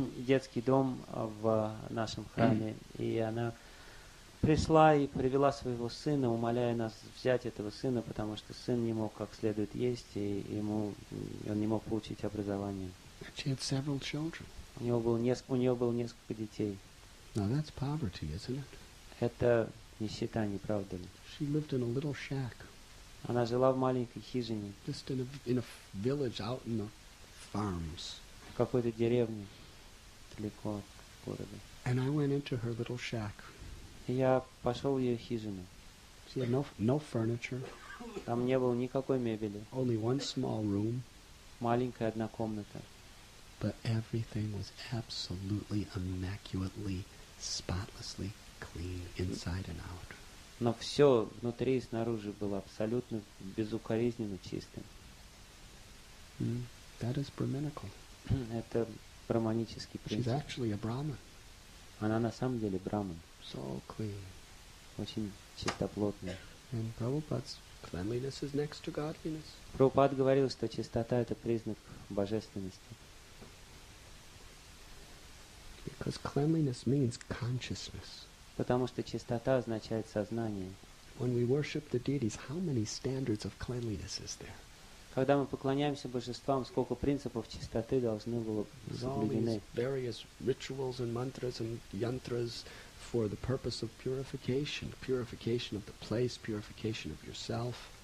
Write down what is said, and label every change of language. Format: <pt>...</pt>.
<ru>детский дом в нашем храме, и она пришла и привела своего сына, умоляя нас взять этого сына, потому что сын не мог как следует есть, и он не мог получить образование.</ru> <en>She had several children.</en> <ru>У нее было несколько детей.</ru> <en>Now that's poverty, isn't it?</en> <ru>Это нищета, не правда ли?</ru> <en>She lived in a little shack,</en> <ru>Она жила в маленькой хижине,</ru> <en>just in a village out in the farms.</en> <ru>в какой-то деревне, далеко от города.</ru> <en>And I went into her little shack.</en> <ru>И я пошел в ее хижину.</ru> <en>She had no furniture,</en> <ru>Там не было никакой мебели,</ru> <en>only one small room,</en> <ru>маленькая одна комната.</ru> <en>but everything was absolutely immaculately, spotlessly clean inside and out.</en> <ru>Но все внутри и снаружи было абсолютно безукоризненно чистым.</ru> <en>That is Brahminical.</en> <ru>Это браманический</ru> <en>She's</en> <ru>принцип.</ru> <en>actually a Brahmin.</en> <ru>Она на самом деле браман,</ru> <en>So clean.</en> <ru>очень чистоплотная.</ru> <en>And Prabhupada's cleanliness is next to godliness.</en> <ru>Прабхупад говорил, что чистота — это признак божественности.</ru> <en>Because cleanliness means consciousness.</en> <ru>Потому что чистота означает сознание.</ru> <en>When we worship the deities, how many standards of cleanliness is there?</en> <ru>Когда мы поклоняемся божествам, сколько принципов чистоты должны было</ru> <en>There's all these</en> <ru>соблюдены.</ru> <en>various rituals and mantras and yantras for the purpose of purification of the place, purification of yourself.</en>